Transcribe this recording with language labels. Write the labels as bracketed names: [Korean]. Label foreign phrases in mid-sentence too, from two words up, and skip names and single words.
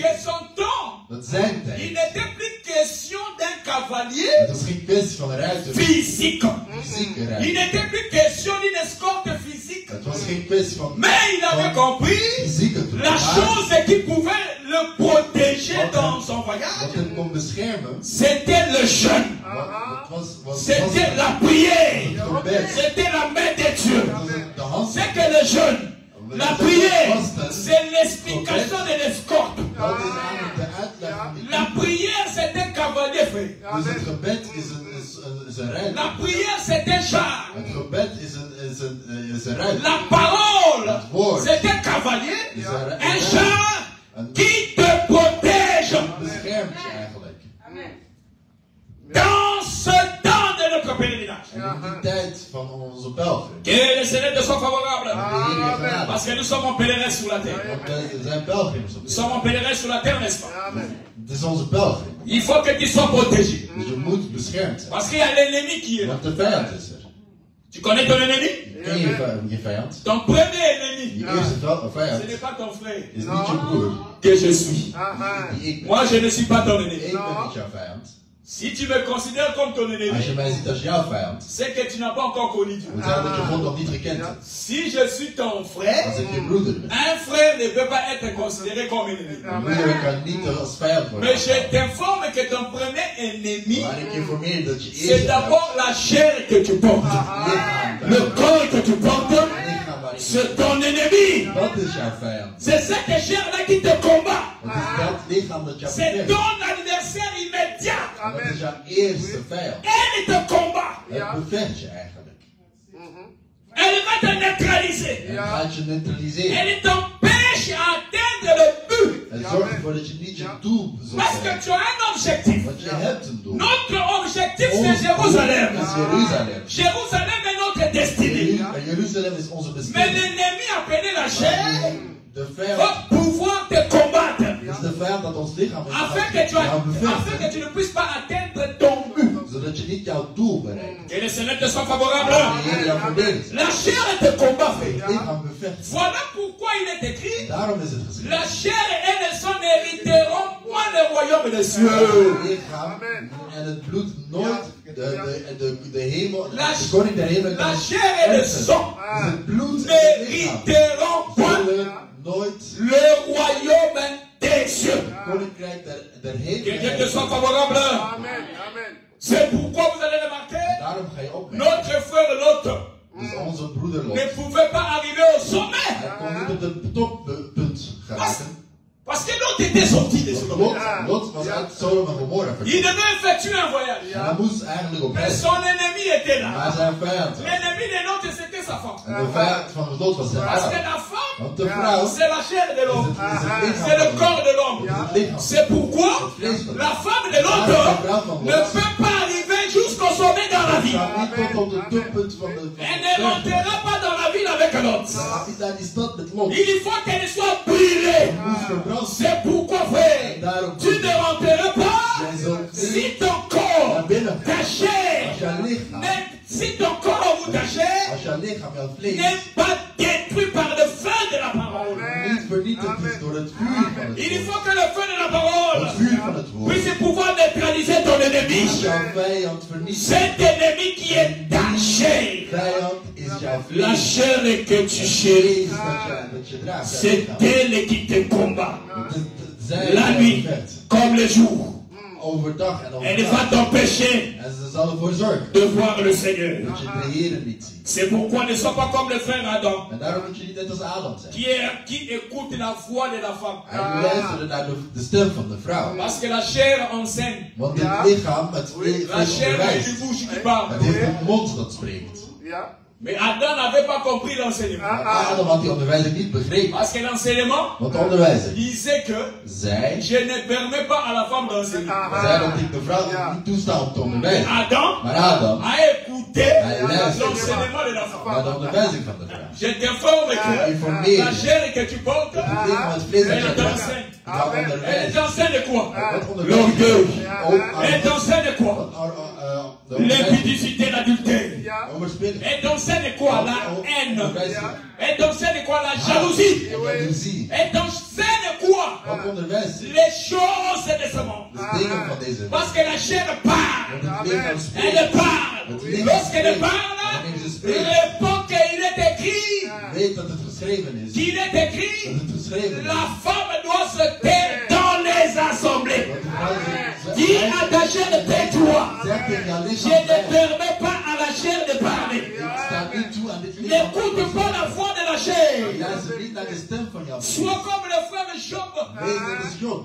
[French] que son temps, [Dutch] dat zijn [French] il [Dutch] tijd, [French] n'était plus question d'un cavalier [Dutch] het was geen kwestie van ruiter, [French] physique. [Dutch] fysieke [French] Il [Dutch] ruiter. [French] n'était plus question d'une escorte physique. [Dutch] Het was geen kwestie van [French] Mais il avait compris [Dutch] fysieke troep. [French] la chose qui pouvait le protéger dans son accompagnage, [Dutch] wat hem kon beschermen, [French] c'était le jeûne. C'était la prière. C'était la main de Dieu. C'est que le jeûne, la prière, c'est l'explication de l'escorte. La prière, c'est un cavalier, frère. [Dutch] Dus het gebed is een rijder. [French] La prière, c'est un char. [Dutch] Het gebed is een rijder. [French] La parole, c'est un cavalier, un char qui te protège. [Dutch] Beschermt je eigenlijk. [French] Dans ce temps de notre pèlerinage. [Dutch] En in die tijd van onze pelgrim. [French] Que le Seigneur te soit favorable. Amen. Parce que nous sommes en pèlerin sur la terre. [Dutch] Want we zijn pelgrims op [French] Nous [Dutch] dit. [French] sommes en pèlerin sur la terre, n'est-ce pas? [Dutch] Het is onze pelgrim. [French] Il faut que tu sois protégé. [Dutch] Dus je moet beschermd zijn. [French] Parce qu'il y a l'ennemi qui est là. [Dutch] Want de vijand is er. [French] Tu connais ton ennemi? [Dutch] Ken je vijand? [French] Ton premier ennemi, [Dutch] Je eerste vijand [French] ce n'est pas ton frère [Dutch] is niet je broer. [French] que je suis. [Dutch] Die ik ben. [French] Moi, je ne suis pas ton ennemi. [Dutch] Ik ben niet jouw vijand. [French] Si tu me considères comme ton [Dutch] Als je [French] ennemi, [Dutch] mij ziet als jouw vijand, [French] c'est que tu n'as pas encore connu Dieu. [Dutch] moet zeggen dat je God nog niet gekend hebt. [French] Si je suis ton frère, [Dutch] Als ik je broeder ben. [French] un frère ne peut pas être considéré comme ennemi. [Dutch] Een broeder kan niet als vijand worden. [French] Mais je t'informe que ton premier ennemi, [Dutch] Maar ik informeer je dat je [French] c'est [Dutch] eerst [French] d'abord la chair que tu portes. Le corps que tu portes, c'est ton ennemi. [Dutch] Dat is jouw vijand. [French] C'est cette chair-là qui te combat. [Dutch] Het is dat lichaam dat jou [French] C'est [Dutch] bevecht. [French] ton adversaire immédiat. [Dutch] Dat is jouw eerste vijand. [French] Elle te combat. [Dutch] Het bevecht je eigenlijk. [French] Elle va te neutraliser. [Dutch] Het gaat je neutraliseren. [French] Elle t'empêche à atteindre le but. [Dutch] Het zorgt ervoor dat je niet je doel zult [French] Parce que [Dutch] hebben. [French] tu as un objectif. [Dutch] Want je hebt een doel. [French] Notre objectif, [Dutch] Ons [French] c'est Jérusalem. [Dutch] doel is Jeruzalem. [French] Jérusalem est notre destinée. [Dutch] Jeruzalem is onze [French] Mais [Dutch] bestemming. [French] l'ennemi appelé la chair [Dutch] De vijand [French] va pouvoir te combattre. [Dutch] is de vijand dat ons lichaam is. [French] Afin que tu ne puisses pas atteindre ton but. [Dutch] Zodat je niet jouw doel bereikt. [French] Que le Seigneur te soit favorable. [Dutch] De Heer jou verdedigt. [French] La chair te combat, frère. [Dutch] Het lichaam bevecht. [French] Voilà pourquoi il est écrit. [Dutch] Daarom is het geschreven. [French] La chair et le sang n'hériteront pas le royaume des cieux. [Dutch] Het lichaam en het bloed nooit de hemel, de koning der hemel. [French] La chair et le sang [Dutch] Het bloed en het lichaam [French] n'hériteront pas [Dutch] zullen nooit [French] le royaume des cieux. [Dutch] het koninkrijk der [French] Que Dieu te [Dutch] hemel. [French] soit favorable. C'est pourquoi vous allez remarquer, [Dutch] Daarom ga je opmerken. [French] notre frère Lot [Dutch] Dus onze broeder Lot. [French] ne pouvait pas arriver au sommet. [Dutch] Hij kon niet op de toppunt geraken. [French] Parce que Lot était sorti de Sodome. [Dutch] Lot was uit Sodom en Gomorra [French] Il [Dutch] vertrokken. [French] devait effectuer un voyage. [Dutch] En hij moest eigenlijk op [French] Mais [Dutch] reis. [French] son ennemi était là. [Dutch] Maar zijn vijand. [French] L'ennemi de Lot, c'était sa femme. [Dutch] En de vijand van Lot was zijn [French] Parce que [Dutch] vrouw. [French] la femme, [Dutch] Want de vrouw is [French] c'est la chair de l'homme. [Dutch] het [French] C'est le [Dutch] lichaam [French] corps de l'homme. [Dutch] het lichaam. [French] C'est pourquoi la femme de l'autre ne peut pas arriver jusqu'au sommet dans la vie. [Dutch] Gaat niet tot op de toppunt van de [French] Elle ne montera pas dans la ville avec l'autre. [Dutch] gaat niet naar die stad met Lot. [French] Il faut qu'elle soit brûlée. [Dutch] Moest verbrand. [French] C'est pourquoi, frère, [Dutch] Daarom [French] tu ne rentreras pas [Dutch] jij zult [French] si ton corps, [Dutch] naar binnen. [French] ta chair, [Dutch] Als jouw lichaam, [French] si ton corps ou ta chair [Dutch] als jouw lichaam, jouw vlees [French] n'est pas détruit par le feu de la parole. [Dutch] niet vernietigd is door het vuur van het [French] Il [Dutch] woord. [French] faut que le feu de la parole [Dutch] Het vuur van het woord. [French] puisse pouvoir neutraliser ton ennemi. [Dutch] Is jouw vijand vernietigd. [French] Cet ennemi qui est ta chair. [Dutch] Vijand is jouw [French] La [Dutch] vlees. [French] chair que tu chéris, [Dutch] Dat je draagt. jouw [French] c'est [Dutch] lichaam. [French] elle qui te combat. [Dutch] Zij [French] La nuit, [Dutch] bevecht. [French] comme le jour. [Dutch] Overdag en [French] Elle va [Dutch] overdag. [French] t'empêcher [Dutch] En ze zal ervoor zorgen [French] de voir le Seigneur. [Dutch] dat je de Heer niet ziet. [French] C'est pourquoi ne sois pas comme le frère Adam, [Dutch] En daarom moet je niet net als Adam zijn. [French] qui écoute la voix de la femme. [Dutch] Hij luisterde naar de stem van de vrouw. [French] Parce que la chair enseigne. [Dutch] Want het lichaam, het [French] La [Dutch] vlees [French] chair est [Dutch] onderwijst. [French] une bouche qui [Dutch] Het [French] parle. [Dutch] heeft een mond dat spreekt. [French] Mais Adam n'avait pas compris l'enseignement. [Dutch] Maar Adam had die onderwijzer niet begrepen. [French] Parce que l'enseignement [Dutch] Want de onderwijzer [French] disait que [Dutch] zei [French] je ne permets pas à la femme d'enseigner. [Dutch] dat ik de vrouw niet toesta om te onderwijzen. Adam Maar Adam [French] a écouté l'enseignement de la [Dutch] naar [French] femme. [Dutch] de onderwijzing van de vrouw. [French] Je t'informe que la chair que tu portes, [Dutch] Het lichaam, het vlees dat [French] elle [Dutch] je draagt, [French] t'enseigne. [Dutch] het gaat [French] Elle [Dutch] onderwijzen. [French] t'enseigne quoi? [Dutch] Wat onderwijst? [French] L'orgueil. [Dutch] Ook [French] Elle t'enseigne quoi? [Dutch] de onderwijzing. [French] L'impudicité, l'adultère. [Dutch] Overspillen. [French] Elle t'enseigne quoi? La haine. [Dutch] Onderwijzen. [French] Elle t'enseigne quoi? La jalousie. [Dutch] Jaloezie. [French] Elle t'enseigne quoi? [Dutch] Wat onderwijzen? [French] Les choses de ce monde. [Dutch] De dingen van deze. [French] Parce que la chair parle. [Dutch] Want het lichaam spreekt. [French] Elle parle. Lorsqu'elle parle, [Dutch] Wanneer ze spreekt, [French] répond qu'il est écrit. [Dutch] weet dat het geschreven is. [French] Qu'il est écrit. [Dutch] Dat het geschreven is. [French] La femme doit se taire dans les assemblées. [Dutch] Dat de [French] Dis à ta chair de tais-toi. Je ne permets pas à la chair de parler. N'écoute pas la voix de la chair. Sois comme le frère Job.